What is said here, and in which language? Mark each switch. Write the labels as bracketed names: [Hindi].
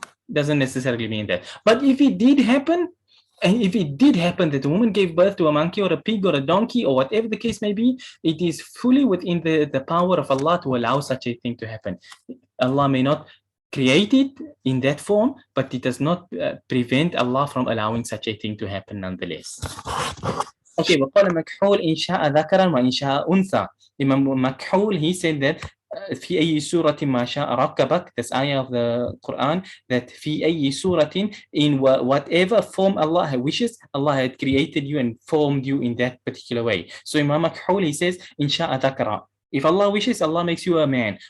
[English] Doesn't necessarily mean that. But if it did happen, and if it did happen that the woman gave birth to a monkey or a pig or a donkey or whatever the case may be, it is fully within the power of Allah to allow such a thing to happen. Allah may not create it in that form, but it does not prevent Allah from allowing such a thing to happen nonetheless. [Arabic] Okay, وقال مكحول إن شاء ذكرا وإن شاء أنثى. [English] Imam Makhul, he said that [Arabic] في أي سورة ما شاء ركبك, [English] this ayah of the Qur'an, that [Arabic] في أي سورة, [English] in whatever form Allah wishes, Allah had created you and formed you in that particular way. So Imam Makhul, he says [Arabic] إن شاء ذكرا. [English] If Allah wishes, Allah makes you a man.